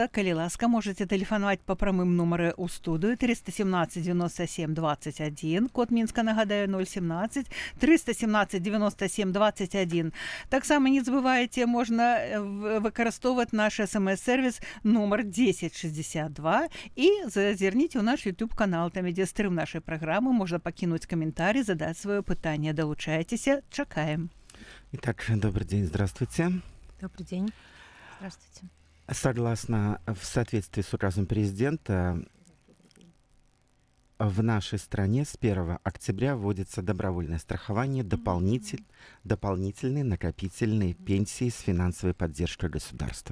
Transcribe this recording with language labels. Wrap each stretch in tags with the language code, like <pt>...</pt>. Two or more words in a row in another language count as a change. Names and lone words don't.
<be>Калі ласка, можаце тэлефанаваць па прамым нумары ў студыю 317 97 21, код Мінска, нагадаю, 017 317 97 21. Таксама не забывайце, можна выкарыстоўваць наш смс-сервіс нумар 1062 і зазірніце ў наш YouTube-канал, там ідзе стрым нашай праграмы, можна пакінуць каментарый, задаць сваё пытанне, далучайцеся. Чакаем.</be> <ru>Итак, добрый день, здравствуйте. Добрый день. Здравствуйте. Согласно в соответствии с указом президента, в нашей стране с 1 октября вводится добровольное страхование дополнительной накопительной пенсии с финансовой поддержкой государства.</ru>